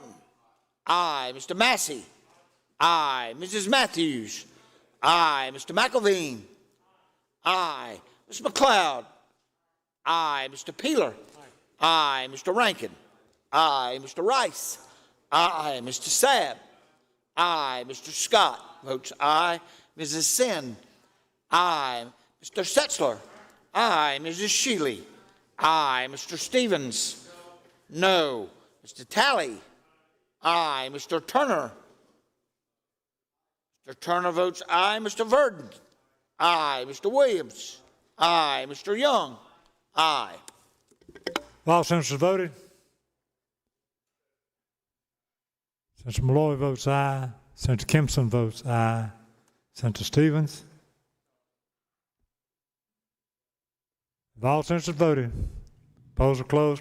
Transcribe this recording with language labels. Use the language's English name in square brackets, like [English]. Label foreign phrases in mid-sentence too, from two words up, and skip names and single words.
[English] Aye. Mr. Massey? Aye. Mrs. Matthews? Aye. Mr. McElveen? Aye. Mr. McLeod? Aye. Mr. Peeler? Aye. Mr. Rankin? Aye. Mr. Rice? Aye. Mr. Sabb? Aye. Mr. Scott votes aye. Mrs. Sin? Aye. Mr. Setzler? Aye. Mrs. Shealy? Aye. Mr. Stevens? No. Mr. Talley? Aye. Mr. Turner? Mr. Turner votes aye. Mr. Verdon? Aye. Mr. Williams? Aye. Mr. Young? Aye. All senators voted. Senator Malloy votes aye. Senator Kempson votes aye. Senator Stevens? If all senators voted, polls are closed.